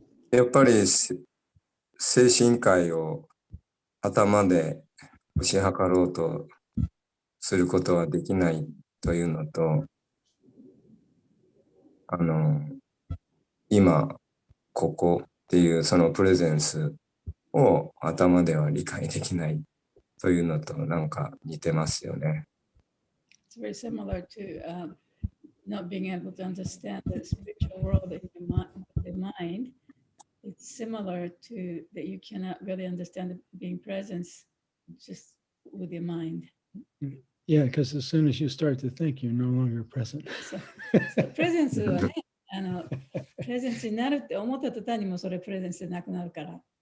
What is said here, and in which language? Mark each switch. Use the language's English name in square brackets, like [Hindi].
[Japanese] やっぱり精神科医を頭で推し量ろうとすることはできないというのと、今ここっていうそのプレゼンスを頭では理解できないというのとなんか似てますよね。 [English] It's very similar to not being able to understand the spiritual world in the mind. It's similar to that you cannot really understand being present just with your mind. Yeah, because as soon as you start to think, you're no longer present. So presence [Japanese] はね、プレゼンスになるって思った途端にもそれプレゼンスでなくなるから。